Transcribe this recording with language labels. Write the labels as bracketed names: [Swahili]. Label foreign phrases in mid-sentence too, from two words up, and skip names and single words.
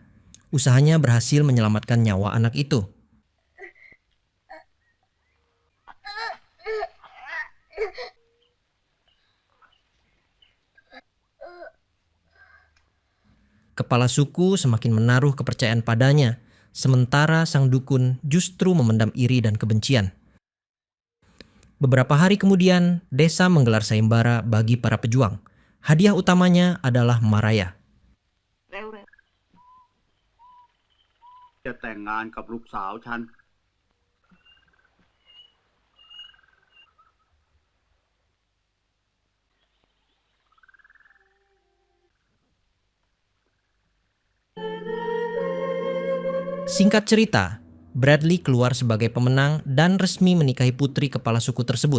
[Indonesian] Usahanya berhasil menyelamatkan nyawa anak itu. Kepala suku semakin menaruh kepercayaan padanya, sementara sang dukun justru memendam iri dan kebencian. Beberapa hari kemudian, desa menggelar sayembara bagi para pejuang. Hadiah utamanya adalah Maraya. [Thai] จะแต่งงานกับลูกสาวฉัน [Indonesian] Singkat cerita, Bradley keluar sebagai pemenang dan resmi menikahi putri kepala suku tersebut.